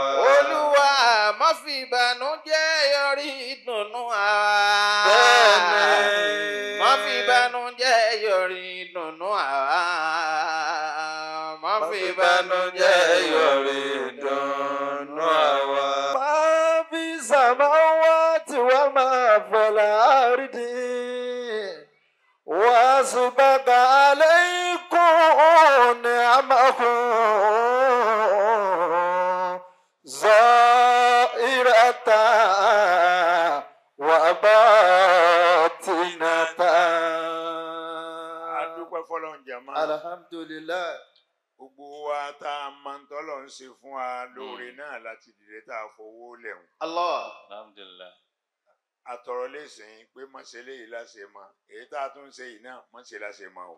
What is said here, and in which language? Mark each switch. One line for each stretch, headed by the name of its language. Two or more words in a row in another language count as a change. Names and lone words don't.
Yoruba: Olúwa má fi ìbànújẹ́ yọrí ìdùnnú àwa. Bẹ́ẹ̀ni. Má fi ìbànújẹ́ yọrí ìdùnnú àwa. Má fi ìbànújẹ́ yọrí ìdùnnú àwa.
Arabic: ما في السماوات وما في الأرض. وأسبغ عليكم نعمه ظاهرة وباطنة.
Yoruba: adúpẹ́ fọ́lọ́run jàmá. Alhamdulillah. gbogbo wa tá a máa ń tọ́lọ̀ ń ṣe fún wa lóore náà láti dìde tá a fowó lẹ̀hún. Allah. Alhamdulillah. àtọ̀rọ̀ lẹ́sìn pé mọ̀ṣẹ́ léyìí láṣẹ mọ́ èyí tá a tún ń ṣe yìí náà mọ̀ṣẹ́ láṣẹ mọ́ o.